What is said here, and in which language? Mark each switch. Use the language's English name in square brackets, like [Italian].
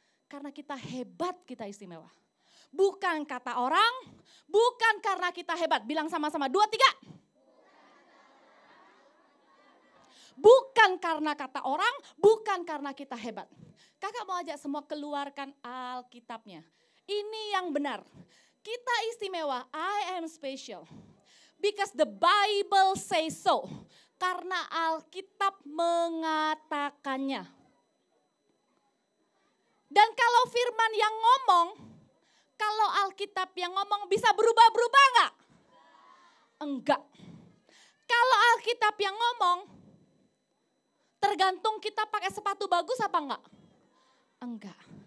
[Indonesian] Karena kita hebat kita istimewa. Bukan kata orang, bukan karena kita hebat. Bilang sama-sama, 2, 3. Bukan karena kata orang, bukan karena kita hebat. Kakak mau ajak semua keluarkan Alkitabnya. Ini yang benar. Kita istimewa, [English] I am special. Because the Bible says so. [Indonesian] Karena Alkitab mengatakannya. Dan kalau firman yang ngomong, kalau Alkitab yang ngomong bisa berubah-berubah enggak? Enggak. Kalau Alkitab yang ngomong, tergantung kita pakai sepatu bagus apa enggak? Enggak.